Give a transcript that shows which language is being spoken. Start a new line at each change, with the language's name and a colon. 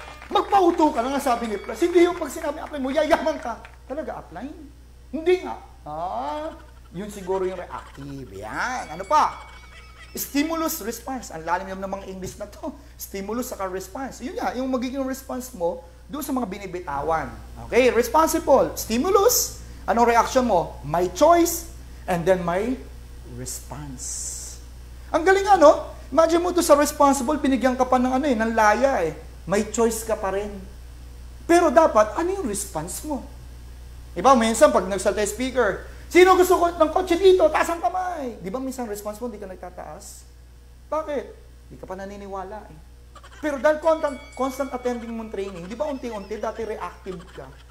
Filipino: Magpauto ka lang, sabi ni Plus. Hindi yung pag sinabing upline mo, yayaman ka. Talaga, upline? Hindi nga. Yun siguro yung reactive. Yan. Ano pa? Stimulus, response. Ang lalim naman ng mga English na to. Stimulus saka response. Yun nga, yung magiging response mo doon sa mga binibitawan. Okay, responsible. Stimulus. Anong reaction mo?
English: My choice, and then my response.
Filipino: Ang galing Imagine mo doon sa responsible, binigyan ka pa ng ng laya May choice ka pa rin. Pero dapat, ano yung response mo? Diba, minsan pag nagsalta yung speaker, sino gusto ko ng kotse dito? Taas ang kamay. Di ba minsan response mo, di ka nagtataas? Bakit? Di ka pa naniniwala Pero dahil constant attending mong training, di ba unti-unti, dati reactive ka.